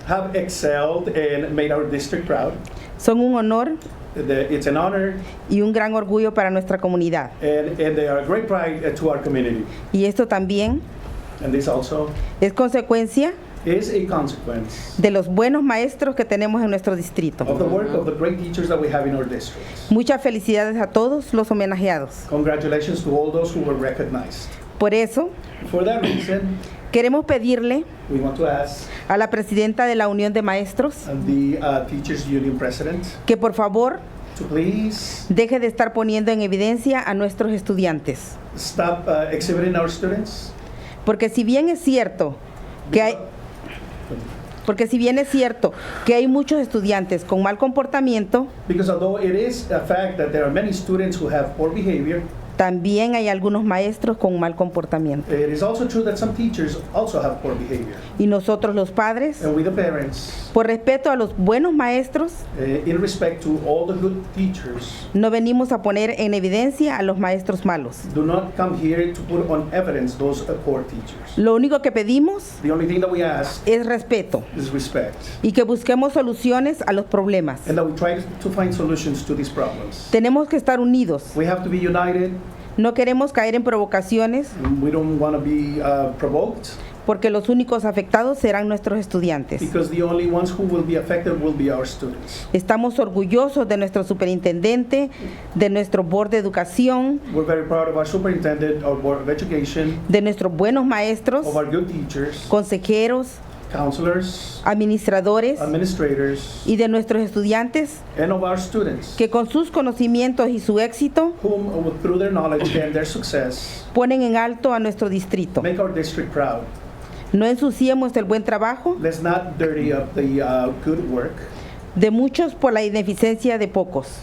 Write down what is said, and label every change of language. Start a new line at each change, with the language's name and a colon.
English: Have excelled and made our district proud.
Spanish: Son un honor
English: It's an honor
Spanish: y un gran orgullo para nuestra comunidad.
English: and they are a great pride to our community.
Spanish: Y esto también
English: And this also
Spanish: es consecuencia
English: is a consequence
Spanish: de los buenos maestros que tenemos en nuestro distrito.
English: of the work of the great teachers that we have in our district.
Spanish: Muchas felicidades a todos los homenajeados.
English: Congratulations to all those who were recognized.
Spanish: Por eso,
English: For that reason,
Spanish: queremos pedirle
English: we want to ask
Spanish: a la presidenta de la Unión de Maestros
English: the Teachers Union President
Spanish: que por favor
English: to please
Spanish: deje de estar poniendo en evidencia a nuestros estudiantes.
English: stop exhibiting our students.
Spanish: Porque si bien es cierto que hay muchos estudiantes con mal comportamiento,
English: Because although it is a fact that there are many students who have poor behavior,
Spanish: también hay algunos maestros con mal comportamiento.
English: it is also true that some teachers also have poor behavior.
Spanish: Y nosotros los padres,
English: And we the parents,
Spanish: por respeto a los buenos maestros,
English: in respect to all the good teachers,
Spanish: no venimos a poner en evidencia a los maestros malos.
English: do not come here to put on evidence those poor teachers.
Spanish: Lo único que pedimos
English: The only thing that we ask
Spanish: es respeto
English: is respect,
Spanish: y que busquemos soluciones a los problemas.
English: and that we try to find solutions to these problems.
Spanish: Tenemos que estar unidos.
English: We have to be united.
Spanish: No queremos caer en provocaciones
English: We don't want to be provoked,
Spanish: porque los únicos afectados serán nuestros estudiantes.
English: because the only ones who will be affected will be our students.
Spanish: Estamos orgullosos de nuestro superintendente, de nuestro board de educación,
English: We're very proud of our superintendent, our board of education,
Spanish: de nuestros buenos maestros,
English: of our good teachers,
Spanish: consejeros,
English: counselors,
Spanish: administradores
English: administrators,
Spanish: y de nuestros estudiantes
English: and of our students,
Spanish: que con sus conocimientos y su éxito
English: whom through their knowledge and their success
Spanish: ponen en alto a nuestro distrito.
English: make our district proud.
Spanish: No ensuciemos el buen trabajo
English: Let's not dirty up the good work
Spanish: de muchos por la ineficiencia de pocos.